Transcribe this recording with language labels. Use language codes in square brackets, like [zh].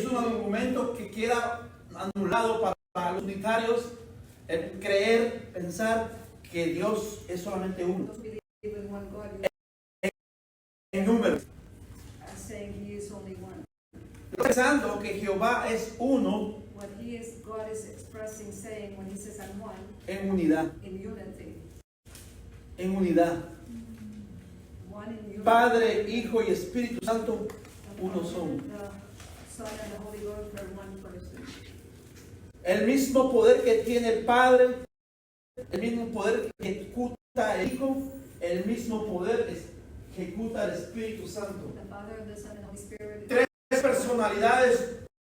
[es] es un argumento que queda anulado para los unitarios, el creer, pensar que Dios es solamente uno. [en] Those believe in one God, you [es] En número. [en] are saying He is only one. [es] Pensando que Jehová es uno [en] What He is, God is expressing, saying when He says I'm one, [es] en unidad. [en] in unity. [es] En unidad. [en] One in unity. [es] Padre, Hijo y Espíritu Santo, uno son. [en] The Son and the Holy Ghost are one person. [es] El mismo poder que tiene el Padre el mismo poder que ejecuta el Hijo, el mismo poder ejecuta el Espíritu Santo. [en] The Father, the Son, and the Holy Spirit. [es] Tres personalidades.